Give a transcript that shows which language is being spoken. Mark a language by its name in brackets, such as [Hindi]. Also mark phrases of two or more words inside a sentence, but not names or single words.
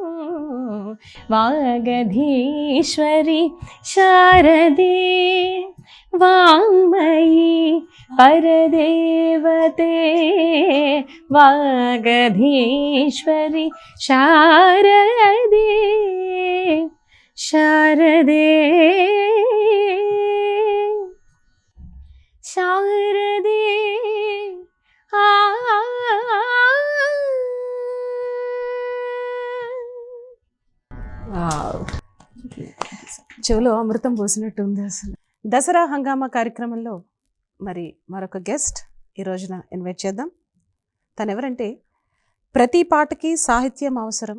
[Sanskrit] वागधीश्वरी शारदे वाङ्मयी परदेवते वागधीश्वरी शारदे शारदे शारदे आ [Telugu] చెవులో అమృతం పోసినట్టు ఉంది అసలు. దసరా హంగామా కార్యక్రమంలో మరి మరొక గెస్ట్ ఈ రోజున ఇన్వైట్ చేద్దాం. తను ఎవరంటే, ప్రతి పాటకి సాహిత్యం అవసరం.